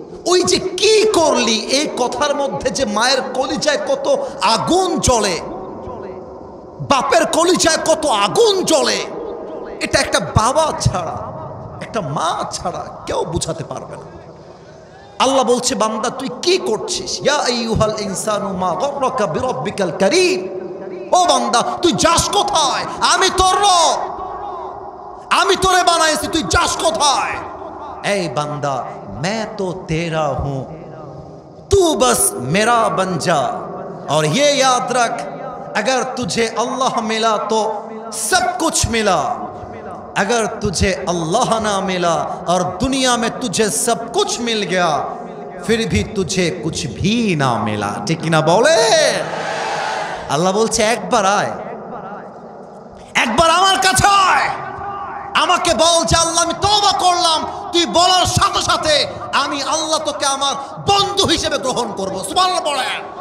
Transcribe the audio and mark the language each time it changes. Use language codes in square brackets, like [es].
[bn] ওই যে কি করলি, এই কথার মধ্যে যে মায়ের কলিজায় কত আগুন জ্বলে, বাপের কলিজায় কত আগুন জ্বলে, এটা একটা বাবা ছাড়া, একটা মা ছাড়া কেউ বুঝাতে পারবে না। আল্লাহ বলছে বান্দা তুই কি করছিস? [ar] ইয়া আইয়ুহাল ইনসানু মা গররাকা বিরাব্বিকাল কারীম। [bn] ও বান্দা তুই যাস কোথায়? আমি তোর রব, আমি তোরে বানাইছি, তুই যাস কোথায়? এই বান্দা [hi] मैं तो तेरा हूं, तू बस मेरा बन जा, और ये याद रख अगर तुझे अल्लाह मिला तो सब कुछ मिला, अगर तुझे अल्लाह ना मिला और दुनिया में तुझे सब कुछ मिल गया फिर भी तुझे कुछ भी ना मिला। ठीक ना बोले? [bn] আল্লাহ বলছে একবার আয়, একবার আমার কাছে আয়, আমাকে বল যে আল্লাহ আমি তওবা করলাম, তুই বলার সাথে সাথে আমি আল্লাহ তোকে আমার বন্ধু হিসেবে গ্রহণ করবো। সুবহানাল্লাহ বলেন।